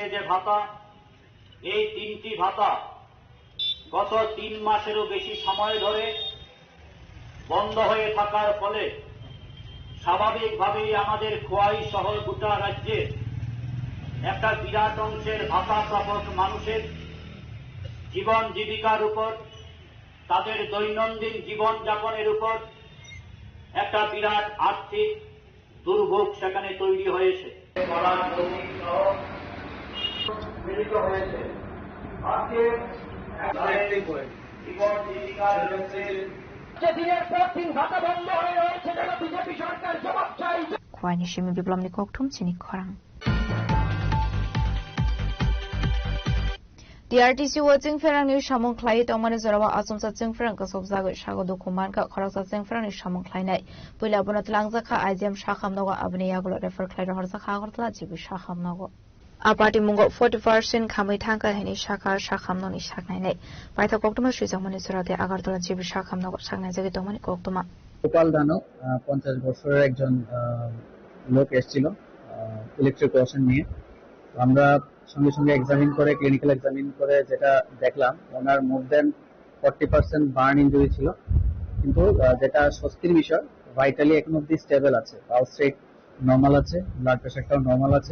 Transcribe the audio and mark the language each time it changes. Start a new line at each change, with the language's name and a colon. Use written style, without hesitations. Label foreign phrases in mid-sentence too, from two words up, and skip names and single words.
Bangla: যে ভাতা, এই 3টি ভাতা গত 3 মাসেরও বেশি সময় ধরে বন্ধ হয়ে থাকার ফলে স্বাভাবিকভাবেই আমাদের খোয়াই সহ গোটা রাজ্যে একটা বিরাট অংশের ভাতা প্রাপক মানুষের জীবন জীবিকার উপর, তাদের দৈনন্দিন জীবন যাপনের উপর একটা বিরাট আর্থিক দুর্ভোগ সেখানে তৈরি হয়েছে। মিলিত হয়েছে আজকে জীবন জীবিকার যে দিনের পর দিন ভাতা বন্ধ হয়ে রয়েছে, যেন বিজেপি সরকার জবাব চাই।
Kok Borok: Khwai nishime biplom ni koktum sinik khorang. DRTC watching ferang ni samung khlai tongmani zorawa asumsa chingferang ka sobjago sago dokuman ka kharaksa chingferang ni samung khlai nai poila bona tlangjakha IGM shakhamnago abni yaglo refer khlai rahorsa khagortla jibi shakhamnago apati mungo 40% khamai thangka heni shaka shakhamno ni saknai nai paitha koktuma srijamani zorate agartala jibi shakhamnago saknai jagi tongmani koktuma
Bangla: গোপাল দানব 50 বছরের একজন লোক এসেছিল ইলেকট্রিক ওয়াশন নিয়ে। আমরা সঙ্গে সঙ্গে এক্সামিন করে,
English: clinical examine
Bangla: করে যেটা দেখলাম, ওনার
English: more than 40% burn injury
Bangla: ছিল, কিন্তু যেটা স্বস্তির বিষয় ভাইটালি এখন অব্দি স্টেবল আছে,
English: pulse rate
Bangla: নর্মাল আছে,
English: blood pressureটাও
Bangla: নর্মাল আছে।